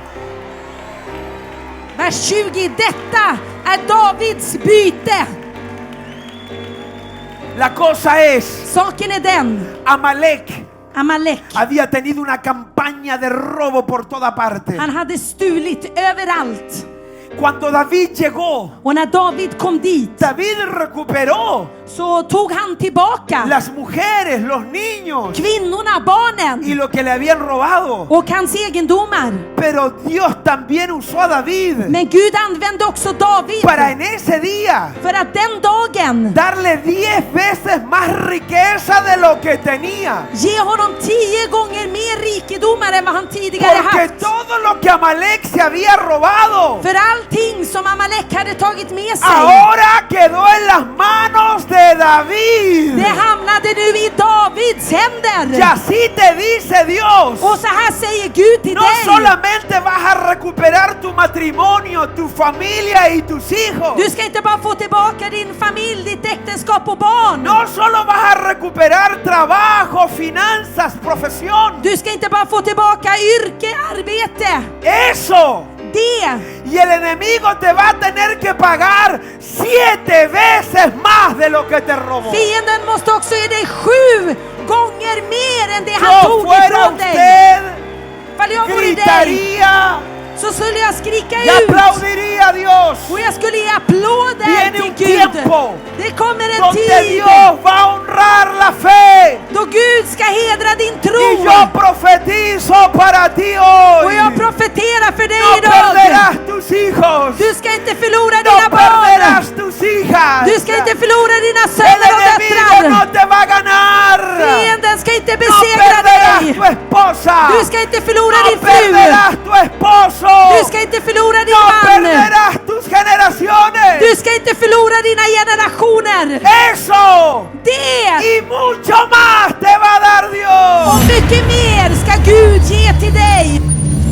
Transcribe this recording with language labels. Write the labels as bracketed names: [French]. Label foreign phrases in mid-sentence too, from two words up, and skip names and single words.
[Swedish] Vers 20. Detta är Davids byte. [Spanish] La cosa es, [Swedish] Saken är den. [Spanish] Amalek [Swedish] Amalek. [Spanish] había tenido una campaña de robo por toda parte. [Swedish] Han hade stulit överallt. [Spanish] Cuando David llegó, [Swedish] Och när David kom dit [Spanish] David recuperó [Swedish] så tog han tillbaka [Spanish] las mujeres, los niños [Swedish] kvinnorna, barnen [Spanish] y lo que le habían robado. [Swedish] och hans egendomar. [Spanish] Pero Dios también usó a David [Swedish] Men Gud använde också David [Spanish] para en ese día [Swedish] för att den dagen [Spanish] darle 10 veces más riqueza de lo que tenía. [Swedish] ge honom 10 gånger mer rikedomar än vad han tidigare [Spanish] Porque [Swedish] haft. [Spanish] todo lo que Amalek se había robado [Swedish] För allting som Amalek hade tagit med sig, [Spanish] ahora quedó en las manos de David. [Swedish] det hamnade nu i Davids händer. [Spanish] Y así te dice Dios. [Swedish] Och så här säger Gud till [Spanish] No [Swedish] dig. [Spanish] solamente vas a recuperar tu matrimonio, tu familia y tus hijos. [Swedish] Du ska inte bara få tillbaka din familj, ditt äktenskap och barn. [Spanish] No solo vas a recuperar trabajo, finanzas, profesión. [Swedish] Du ska inte bara få tillbaka yrke, arbete. [Spanish] Eso. [Swedish] Det. [Spanish] Y el enemigo te va a tener que pagar 7 veces más de lo que te robó. [Swedish] Fienden måste också ge dig 7 gånger mer än det han [Spanish] Yo [Swedish] tog [Spanish] fuera [Swedish] ifrån dig. [Spanish] usted, [Swedish] Fall jag vore dig [Spanish] gritaría [Swedish] så skulle jag skrika [Spanish] y [Swedish] ut. [Spanish] aplaudiría a Dios. [Swedish] Och jag skulle ge applåder [Spanish] Viene [Swedish] till [Spanish] un [Swedish] Gud. [Spanish] tiempo [Swedish] Det kommer en [Spanish] donde [Swedish] tid [Spanish] Dios va a honrar la fe. [Swedish] då Gud ska hedra din [Spanish] Y [Swedish] tro. [Spanish] yo profetizo para ti [Swedish] Och hoy. jag profeterar för dig [Spanish] No [Swedish] idag. [Spanish] perderás tus hijos. [Swedish] Du ska inte förlora [Spanish] No [Swedish] dina barn. [Spanish] perderás tus hijas. [Swedish] Du ska inte förlora dina [Spanish] El [Swedish] söner och [Spanish] enemigo [Swedish] döttrar. [Spanish] no te va a ganar. [Swedish] Fienden ska inte [Spanish] No [Swedish] besegra [Spanish] perderás [Swedish] dig. [Spanish] tu esposa. [Swedish] Du ska inte förlora [Spanish] No [Swedish] din fru. [Spanish] perderás tu esposo. [Swedish] Du ska inte förlora din [Spanish] No [Swedish] man. [Spanish] perderás tus generaciones. [Swedish] Du ska inte förlora dina generationer. [Spanish] Eso [Swedish] Det [Spanish] y mucho más te va a dar Dios. [Swedish] och mycket mer ska Gud ge till dig.